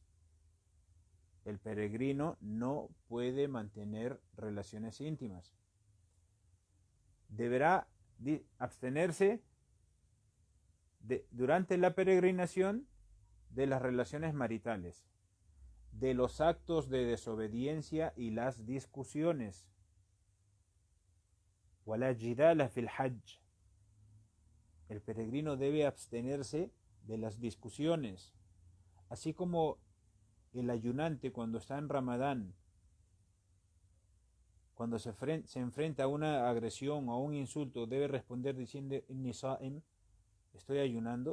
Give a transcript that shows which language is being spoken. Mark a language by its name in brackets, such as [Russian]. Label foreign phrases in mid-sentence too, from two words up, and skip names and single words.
[Spanish] El peregrino no puede mantener relaciones íntimas. Deberá abstenerse durante la peregrinación de las relaciones maritales, de los actos de desobediencia y las discusiones. [Arabic] وَلَا جِدَالَ فِي الْحَجِّ. [Spanish] El peregrino debe abstenerse de las discusiones, así como el ayunante cuando está en Ramadán, cuando se enfrenta a una agresión o a un insulto, debe responder diciendo: [Arabic] إني صائم, [Spanish] estoy ayunando.